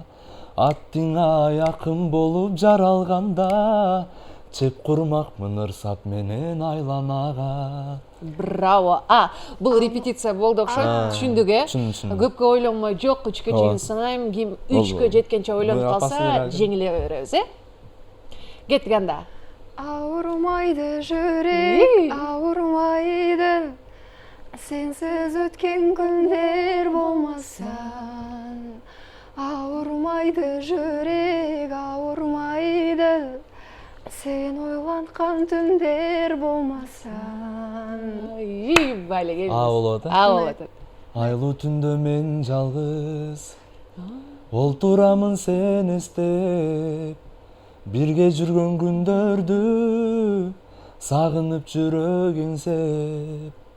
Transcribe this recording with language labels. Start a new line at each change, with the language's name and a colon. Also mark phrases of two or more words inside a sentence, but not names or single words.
Kyrgyz: Аттыңа якын болуп жаралганда, чеп курмакмын ырсап менен айланага. Браво. Бул репетиция болду окшойт. Түшүндүк, Түшүндүм. Көпкө ойлонмой, жок 3-кө чейин сыңайм, ким 3-кө жеткенче ойлонуп калса, жеңиле беребиз, Кеттик анда.
Kazakh: Ауырмайды жүрек, ауырмайды, сенсіз өткен күндер болмасан. Ауырмайды жүрек, ауырмайды, сен ойланған түндер болмасан.
Kyrgyz: Бале келиңиз. Болот, Болот. Айлуу түндө мен жалгыз олтурамын сен эстеп, бирге жүргөн күндөрдү сагынып жүрөк эңсеп.